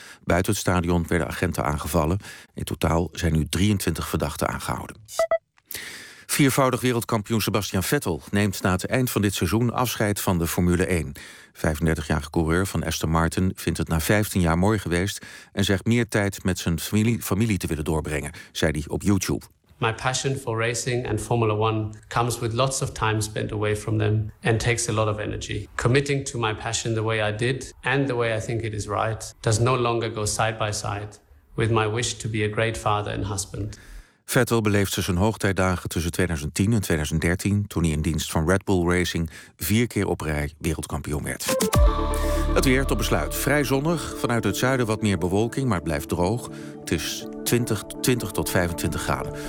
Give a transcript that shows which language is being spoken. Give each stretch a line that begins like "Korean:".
Dutch: Buiten het stadion werden agenten aangevallen. In totaal zijn nu 23 verdachten aangehouden. Viervoudig wereldkampioen Sebastian Vettel neemt na het eind van dit seizoen afscheid van de Formule 1. 35-jarige coureur van Aston Martin vindt het na 15 jaar mooi geweest en zegt meer tijd met zijn familie te willen doorbrengen, zei hij op YouTube.
English: My passion for racing and Formula 1 comes with lots of time spent away from them and takes a lot of energy. Committing to my passion the way I did and the way I think it is right does no longer go side by side with my wish to be a great father and husband.
Dutch: Vettel beleefde zijn hoogtijdagen tussen 2010 en 2013, toen hij in dienst van Red Bull Racing 4 keer op rij wereldkampioen werd. Het weer tot besluit. Vrij zonnig. Vanuit het zuiden wat meer bewolking, maar het blijft droog. Het is 20 tot 25 graden.